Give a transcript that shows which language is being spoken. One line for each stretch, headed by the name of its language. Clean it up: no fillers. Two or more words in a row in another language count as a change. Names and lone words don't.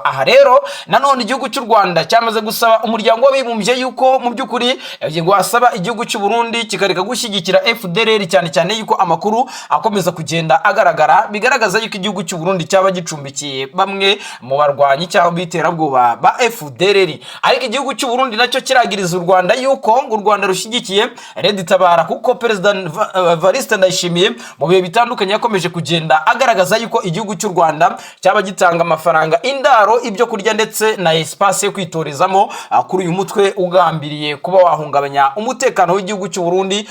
Kinyarwanda: Aha rero nanone igihugu cy'u Rwanda cyamaze gusaba umuryango w'abibumbye yuko mu by'ukuri wasaba igihugu cy'u Burundi kikareka gushyigikira FDLR, cyane cyane yuko amakuru akomeza kugenda agaragara bigaragaza yuko igihugu cy'u Burundi cyaba gicumbikiye bamwe mu barwanyi cyangwa biterabwoba ba FDLR. Ariko igihugu cy'u Burundi nacyo kiragiriza u Rwanda yuko ngo u Rwanda rushyigikiye Red Tabara, kuko President Evariste Ndayishimiye mu bihe bitandukanye yakomeje kugenda agaragaza yuko igihugu cy'u Rwanda cyaba gitanga amafaranga, indaro, ibyo kurya ndetse na espace yo kwitorezamo kuri uyu mutwe ugambiriye kuba wahungabanya umutekano w'igihugu cy'u Burundi.